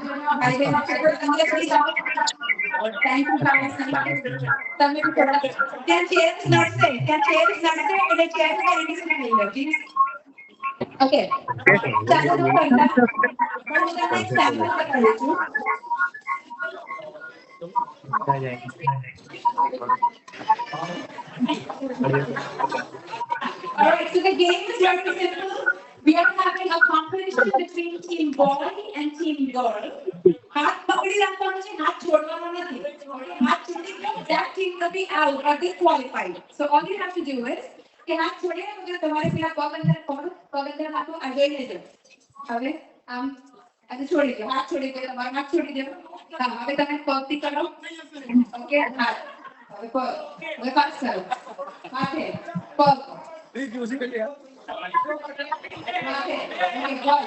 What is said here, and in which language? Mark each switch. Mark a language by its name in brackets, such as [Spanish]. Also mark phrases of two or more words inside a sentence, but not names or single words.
[Gujarati] ભાઈ બહેનો છે તો તમે પ્લીઝ આવો. [English] thank you guys. [Gujarati] તમે બી થોડા ત્યાં ચેર્સ નડશે એટલે ચેર ને એડિશન થઈ ગયો ઠીક ઓકે ચાલો તો કરતા પણ હું તમને એક સેમ્પલ બતાવું છું. [English] Alright, so the game is very simple. We are having a competition between team boy and team girl. [Gujarati] હાથ પકડી રાખવાનો છે, હાથ છોડવાનો નથી. હાથ છોડી દો, [English] that team will be out or disqualified. So all you have to do is [Gujarati] કે હાથ છોડ્યા વગર તમારે પેલા પગ અંદર નાખો, આ જોઈ લેજો. હવે આમ અને છોડી દો, હાથ છોડી દો, તમારો હાથ છોડી દો. હા, હવે તમે પગથી કરો. ઓકે, હાથ. હવે પગ. હવે પાસ કરો. માથે, પગ. માથે. ઓકે, બસ.